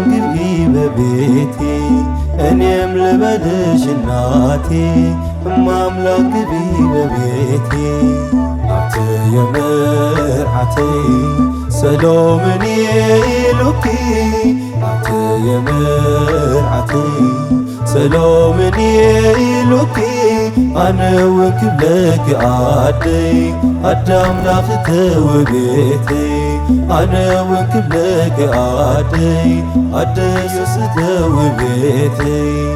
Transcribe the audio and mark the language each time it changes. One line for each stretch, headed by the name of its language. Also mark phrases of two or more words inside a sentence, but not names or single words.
Amharic: ግቢ በቤቴ እኔም ልበልሽ እናቴ እማምላክ ግቢ
Tigrinya: በቤቴ ኣብቲ የምርዓተይ ሰሎሞን ኢሉኪ ኣብቲ የምርዓተይ ሰሎሞን ኢሉኪ ኣነ እውን ክብለኪ ኣደይ ኣዳምላኽ ተወቤተይ ኣነ እውን ክብለኪ ኣደይ ኣደዮስ ተወቤተይ